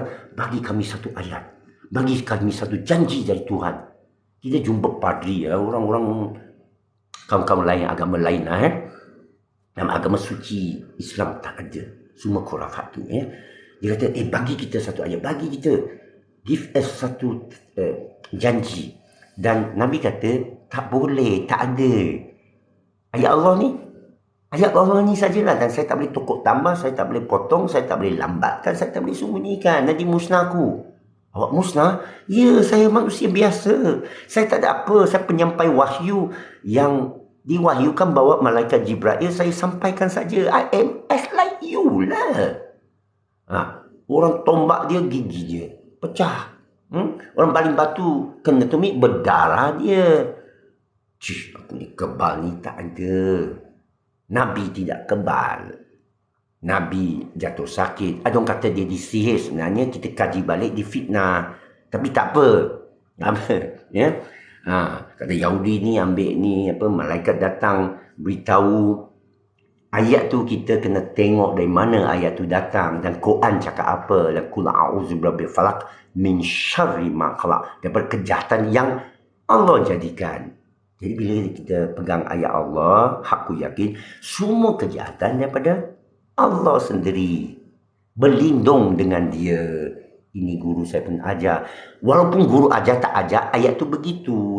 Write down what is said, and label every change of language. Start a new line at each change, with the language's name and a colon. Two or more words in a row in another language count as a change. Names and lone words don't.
Malay: Bagi kami satu ayat. Bagi kami satu janji dari Tuhan. Kita jumpa padri. Orang-orang kaum-kaum lain. Agama lain. Dalam agama suci Islam tak ada. Semua khurafat tu. Dia kata, bagi kita satu ayat. Bagi kita.
English: Give us
Malay: satu janji. Dan Nabi kata, tak boleh. Tak ada. Ayat Allah ni sajalah. Dan saya tak boleh tokok tambah. Saya tak boleh potong. Saya tak boleh lambatkan. Saya tak boleh sembunyikan. Nanti musnah aku. Awak musnah? Ya, saya manusia biasa. Saya tak ada apa. Saya penyampai wahyu yang diwahyukan bawa malaikat Jibril. Saya sampaikan saja.
English: I am as like you lah.
Malay: Orang tombak dia, gigi dia pecah. Orang baling batu, kena tumit, berdarah dia. Aku ni kebal ni tak ada. Nabi tidak kebal. Nabi jatuh sakit. Ada orang kata dia disihir. Sebenarnya kita kaji balik, difitnah. Tapi tak apa. Ya. Kata Yahudi ni ambil ni malaikat datang beritahu ayat tu, kita kena tengok dari mana ayat tu datang dan Quran cakap apa.
Arabic: Dan قل أعوذ برب الفلق من شر ما خلق,
Malay: daripada kejahatan yang Allah jadikan. Jadi bila kita pegang ayat Allah, aku yakin semua kejahatan daripada Allah sendiri. Berlindung dengan dia. Ini guru saya pun ajar. Walaupun guru ajar tak ajar, ayat tu begitu.